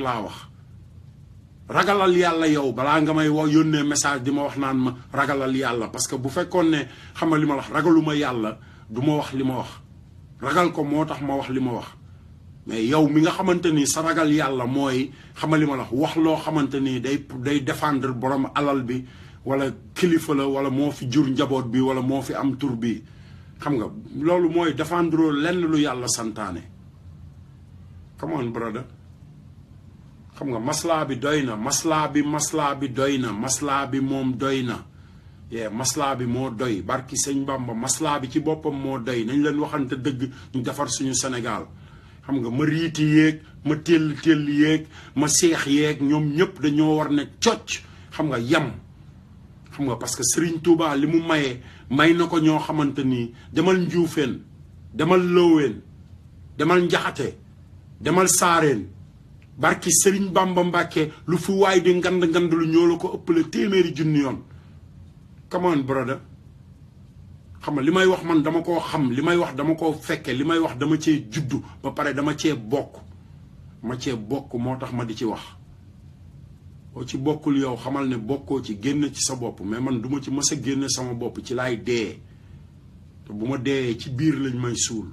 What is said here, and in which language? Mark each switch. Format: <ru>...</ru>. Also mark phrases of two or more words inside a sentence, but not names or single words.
<wo>laa wax ragalal yàlla yow balaa nga may wax yónnee message di ma wax naan ma ragalal yàlla</wo> <fr>parce que</fr> <wo>bu fekkoon ne xam nga li ma wax ragaluma yàlla du ma wax li ma wax ragal ko moo tax ma wax li ma wax mais yow mi nga xamante ni sa ragal yàlla mooy xam nga li ma wax loo xamante ni day défendre borom alal bi wala kilifa la wala moo fi jur njaboot bi wala moo fi am tur bi xam nga loolu mooy défendre lenn lu yàlla santaane</wo> <en>come on brother</en> <wo>xam nga maslaa bi doy na maslaa bi doy na maslaa bi moom doy na maslaa bi moo doy barki sëñ Bamba maslaa bi ci boppam moo doy nañ leen waxante dëgg ñu defar suñu Sénégal xam nga ma riiti yéeg ma téll yéeg ma seex yéeg ñoom ñëpp dañoo war ne cocc xam nga yem xam nga</wo> <fr>parce que</fr> <wo>Serigne Touba li mu may na ko ñoo xamante ni demal Njuufeen demal Loween demal Njaxate demal Saareen barki Serigne Bamba Mbàkke lu fu waay di ngand lu ñoo la ko ëppale téeméeri junni yoon.</wo> <en>come on brother</en> <wo>xam nga li may wax man dama koo xam li may wax dama koo fekke li may wax dama cee juddu ba pare dama cee bokk moo tax ma di ci wax. boo ci bokkul yow xamal ne bokkoo ci génn ci sa bopp mais man duma ci mës a génn sama bopp ci laay dee te bu ma deeyee ci biir lañ may suul.</wo>